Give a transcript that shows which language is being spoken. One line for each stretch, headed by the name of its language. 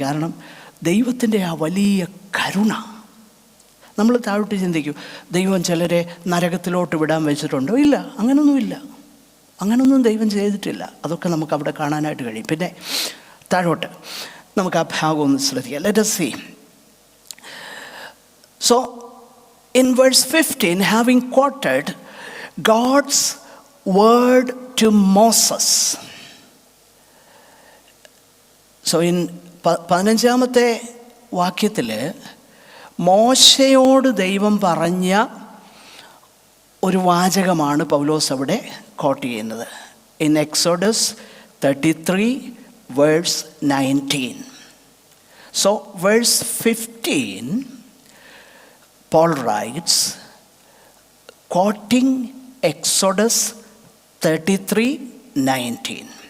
Malayalam: കാരണം ദൈവത്തിൻ്റെ ആ വലിയ കരുണ. നമ്മൾ താഴോട്ട് ചിന്തിക്കും, ദൈവം ചിലരെ നരകത്തിലോട്ട് വിടാൻ വെച്ചിട്ടുണ്ടോ? ഇല്ല, അങ്ങനൊന്നുമില്ല. അങ്ങനൊന്നും ദൈവം ചെയ്തിട്ടില്ല. അതൊക്കെ നമുക്ക് അവിടെ കാണാനായിട്ട് കഴിയും. പിന്നെ താഴോട്ട് നമുക്ക് ആ ഭാഗം ഒന്ന് ശ്രദ്ധിക്കാം.
English: Let us see. So in verse 15, having quoted God's word to Moses, so in
Malayalam: 15-ാമത്തെ വാക്യത്തിൽ മോശയോട് ദൈവം പറഞ്ഞ ഒരു വാചകമാണ് പൗലോസ് അവിടെ കോട്ട് ചെയ്യുന്നത്.
English: In Exodus 33 verse 19. So verse 15, Paul writes, quoting Exodus 33:19.